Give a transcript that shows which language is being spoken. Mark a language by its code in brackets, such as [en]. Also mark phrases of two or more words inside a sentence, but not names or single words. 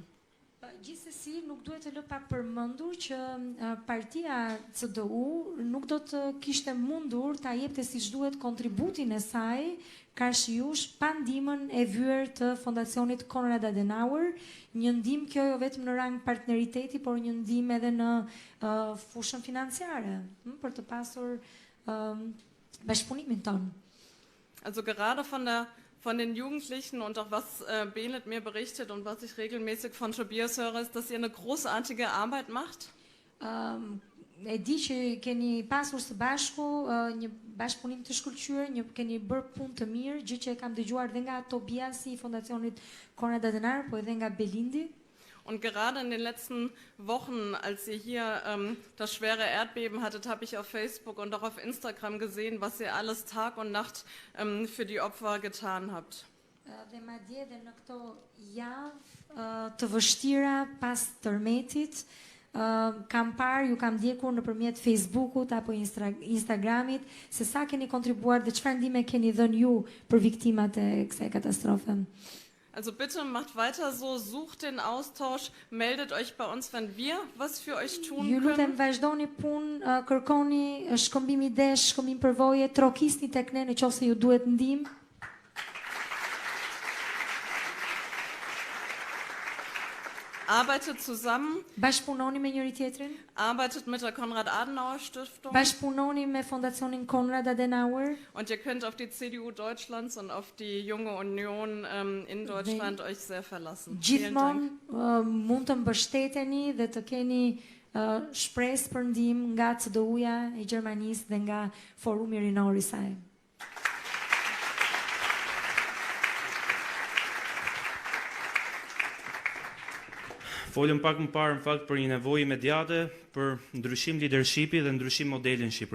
[sq] Gjithsesi nuk duhet të lë pa përmendur që partia CDU nuk do të kishte mundur ta jepte siç duhet kontributin e saj Karshiush pa ndihmën e vyer të fondacionit Konrad Adenauer, një ndihmë kjo jo vetëm në rang partneriteti, por një ndihmë edhe në fushën financiare, për të pasur bashkëpunimin ton. [de] Also gerade von den Jugendlichen und auch was Benet mir berichtet und was ich regelmäßig von Tobias höre, ist, dass ihr eine großartige Arbeit macht. [sq] E di që keni pasur së bashku një bashkëpunim të shkëlqyer, keni bërë punë të mirë, gjë që e kam dëgjuar dhe nga Tobiasi i fondacionit Konrad Adenauer, po edhe nga Belindi. [de] Und gerade in den letzten Wochen, als ihr hier das schwere Erdbeben hattet, habe ich auf Facebook und auch auf Instagram gesehen, was ihr alles Tag und Nacht für die Opfer getan habt. [sq] Dhe madje edhe në këto javë të vështira pas tërmetit, kam parë, ju kam ndjekur nëpërmjet Facebookut apo Instagramit, se sa keni kontribuar dhe çfarë ndihme keni dhënë ju për viktimat e kësaj katastrofe. [de] Also bitte macht weiter so, sucht den Austausch, meldet euch bei uns, wenn wir was für euch tun [sq] Ju lutem [de] können. [sq] vazhdoni punë, kërkoni shkëmbim idesh, shkëmbim përvoje, trokisni tek ne nëse ju duhet ndihmë. [de] Arbeitet zusammen, [sq] Bashkëpunoni me njëri tjetrin, [de] arbeitet mit der Konrad Adenauer Stiftung [sq] bashkëpunoni me fondacionin Konrad Adenauer [de] und ihr könnt auf die CDU Deutschlands und auf die Junge Union in Deutschland euch sehr verlassen. Vielen Dank. [sq] gjithmonë mund të mbështeteni dhe të keni shpresë për ndihmë nga CDU-ja e Gjermanisë dhe nga Forumi Rinor i saj. Folëm pak më parë në fakt për një nevojë imediate për ndryshim leadershipi dhe ndryshim modeli në Shqipëri.